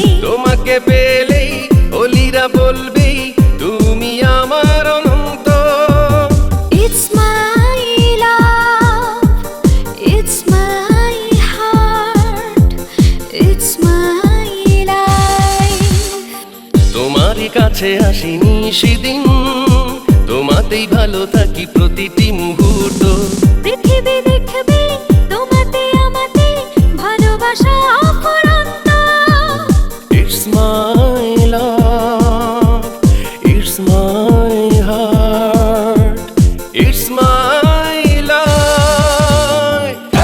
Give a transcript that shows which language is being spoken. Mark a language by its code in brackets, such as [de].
[bn] তোমাকে পেলেই অলিরা বলবে তুমি আমার অনন্ত। [en] It's my love, it's my heart, it's my life. [bn] তোমারই কাছে আসিনি সেদিন, তোমাতেই ভালো থাকি প্রতিটি মুহূর্ত। পৃথিবী দেখবে তোমাতে আমাতে ভালোবাসা অফুরন্ত। [en] It's my love, it's my heart, it's my life.